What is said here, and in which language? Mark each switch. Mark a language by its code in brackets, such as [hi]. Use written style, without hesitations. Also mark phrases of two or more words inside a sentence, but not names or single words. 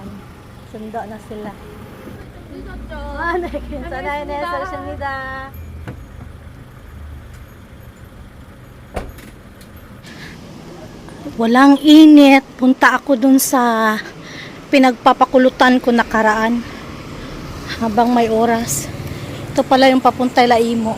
[tl] Sundo na sila. [ko] 늦었죠. 네, 괜찮아요. 네, 잘하십니다. [tl] Walang init. Punta ako dun sa pinagpapakulutan ko nakaraan. Habang may oras. Ito pala yung papuntay Laimo.